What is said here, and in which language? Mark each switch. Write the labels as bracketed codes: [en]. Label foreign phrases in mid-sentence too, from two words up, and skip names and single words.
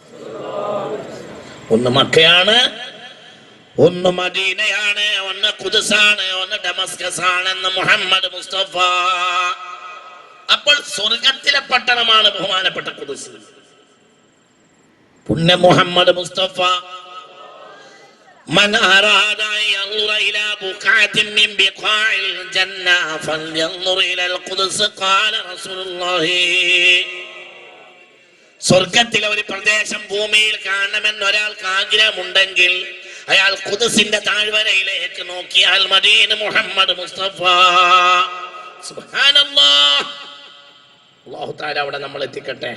[ml] ഒന്ന് മക്കയാണ്, ഒന്ന് മദീനയാണ്, ഒന്ന് ഖുദ്സാണ്, ഒന്ന് ഡമസ്കസ് ആണെന്ന് മുഹമ്മദ് മുസ്തഫ. അപ്പോൾ സ്വർഗത്തിലെ പട്ടണമാണ് ബഹുമാനപ്പെട്ട ഖുദ്സ്. പുണ്യ മുഹമ്മദ് മുസ്തഫ. [ar] من أراد أن ينظر إلى بقعة من بقاع الجنة فلينظر إلى القدس قال رسول الله. [ml] സ്വർഗത്തിലെ ഒരു പ്രദേശം ഭൂമിയിൽ കാണണമെന്ന് ഒരാൾക്ക് ആഗ്രഹമുണ്ടെങ്കിൽ അയാൾ ഖുദ്സിന്റെ താഴ്വരയിലേക്ക് നോക്കിയാൽ മദീന മുഹമ്മദ് മുസ്തഫ. [ar] سبحان الله. الله تعالى [ml] അവിടെ നമ്മൾ എത്തിക്കട്ടെ.